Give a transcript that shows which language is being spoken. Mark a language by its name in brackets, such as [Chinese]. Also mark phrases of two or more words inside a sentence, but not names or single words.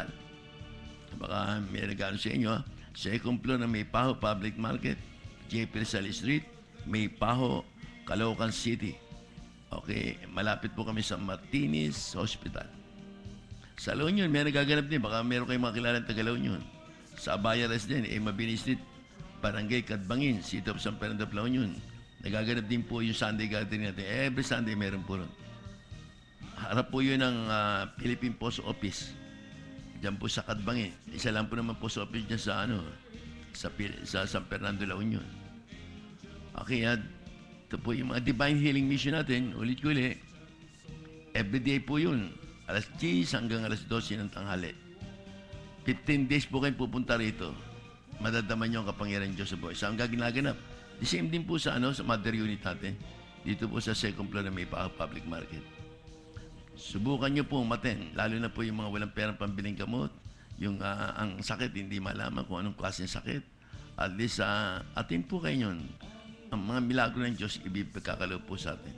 [Filipino] Baka may regalo sa inyo. Second floor ng May Paho Public Market, JP Rizal Street, May Paho, Caloocan City. Okay, malapit po kami sa Martinez Hospital. Sa La Union, may nagaganap din. Baka meron kayong mga kilalang taga La Union. Sa Abaya Res din, Mabini Street, Barangay Kadbangin, City of San Fernando of La Union. Nagaganap din po yung Sunday gathering natin. Every Sunday meron po ron. Harap po yun ng Philippine Post Office. Diyan po sa Kadbangin. Isa lang po naman post office dyan sa sa San Fernando, La Union. Okay, ito po yung mga Divine Healing Mission natin. Ulit-uli. Everyday po yun. Alas 10 hanggang alas 12 ng tanghali. 15 days po kayong pupunta rito. Madadaman nyo ang kapangyarihan ng Diyos sa buhay. Saan ginaganap? The same din po sa Mother Unit natin. Dito po sa second floor na May Paho Public Market. Subukan nyo po umaten. Lalo na po yung mga walang perang pambiling gamot. Yung ang sakit, hindi malaman kung anong klase ng sakit. At least, atin po kayo yun. Ang mga milagro ng Diyos, ibigkakalaw po sa atin.